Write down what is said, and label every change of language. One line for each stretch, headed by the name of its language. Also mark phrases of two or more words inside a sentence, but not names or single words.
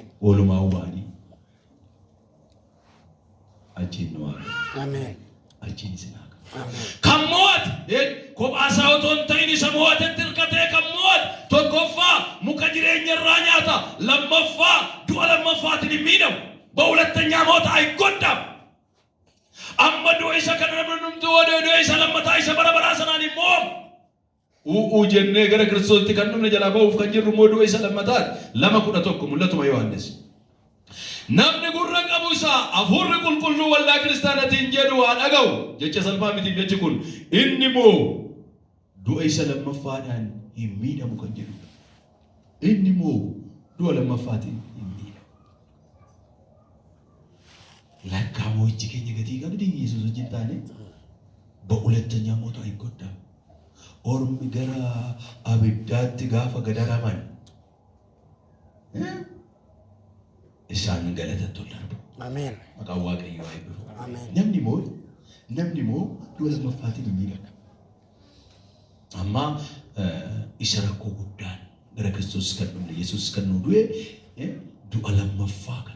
Oromo: Oolumaa ubaanii achiin nu waaqa. Ameen. Achiin isin waaqa. Ameen. Kan moo'ate kophaasaa otoo hin ta'in isa moo'atetti hirkatee kan moo'ate tokkoffaa muka jireenya irraa nyaata, lammaffaa du'a lammaffaatiin hin miidhamu,
Amharic: በሁለተኛ ሞት አይጎዳም።
Oromo: amma du'a isa kana namni hunduu du'a isa lammataa isa bara baraa sanaan immoo jennee gara Kiristoositti kan dhumne jalaa ba'uuf kan jirru immoo du'a isa lammataati. 2:11 mul'atuma Yohaannis. Namni gurra qabu isaa Hafuurri Qulqulluu waldaa kiristaanaatiin jedhu haa dhaga'u. Jecha salphaa miti jechi kun. Inni immoo du'a isa lammaffaadhaan hin miidhamu kan jedhudha. Inni immoo du'a lammaffaatiin hin miidhamu. Lakkaa moo'ichi keenya gatii qabdi Yesuus wajjin taane
Amharic: በሁለተኛ ሞት አይጎዳም.
Oromo: Ormi gara abiddaatti gaafa gadaraman isaan galatatti ol darbu. Ameen. Maqaan Waaqayyoo haa eebbifamu. Ameen. Namni immoo du'a lammaffaatiin hin miidhamu. Amma isa rakkoo guddaan gara Kiristoos kan dhumne Yesuus kan nu du'e du'a lammaffaa kana.